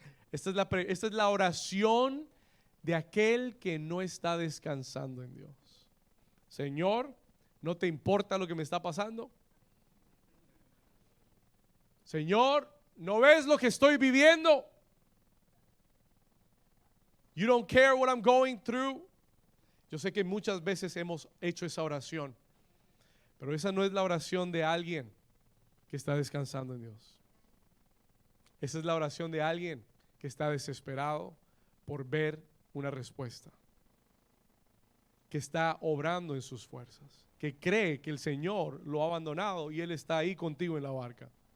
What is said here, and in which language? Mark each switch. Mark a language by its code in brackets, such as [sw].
[es] Esta es la oración de aquel que no está descansando en Dios. Señor, ¿no te importa lo que me está pasando? Señor, ¿no ves lo que estoy viviendo? [en] You don't care what I'm going through. [es] Yo sé que muchas veces hemos hecho esa oración, pero esa no es la oración de alguien que está descansando en Dios. Esa es la oración de alguien que está desesperado por ver una respuesta, que está obrando en sus fuerzas, que cree que el Señor lo ha abandonado y Él está ahí contigo en la barca.